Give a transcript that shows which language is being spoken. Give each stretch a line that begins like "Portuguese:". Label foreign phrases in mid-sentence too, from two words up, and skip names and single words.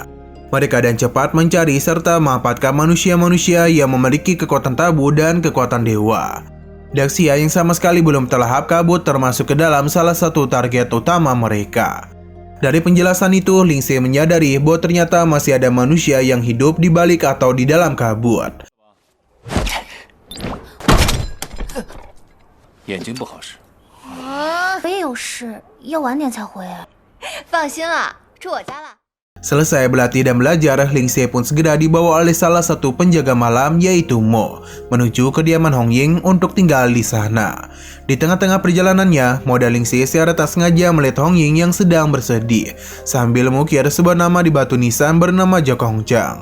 Indonesian: Mereka dan cepat mencari serta memanfaatkan manusia-manusia yang memiliki kekuatan tabu dan kekuatan dewa. Daxia yang sama sekali belum terlahap kabut termasuk ke dalam salah satu target utama mereka. Dari penjelasan itu, Ling Xie menyadari bahwa ternyata masih ada manusia yang hidup di balik atau di dalam kabut.
Chinese: 眼睛不好使。我也有事，要晚点才回。放心了，住我家了。
Indonesian: Selesai berlatih dan belajar, Ling Xie pun segera dibawa oleh salah satu penjaga malam yaitu Mo menuju kediaman Hong Ying untuk tinggal di sana. Di tengah-tengah perjalanannya, modal Ling Xie secara tak sengaja melihat Hong Ying yang sedang bersedih sambil mengukir sebuah nama di batu nisan bernama Jokongchang.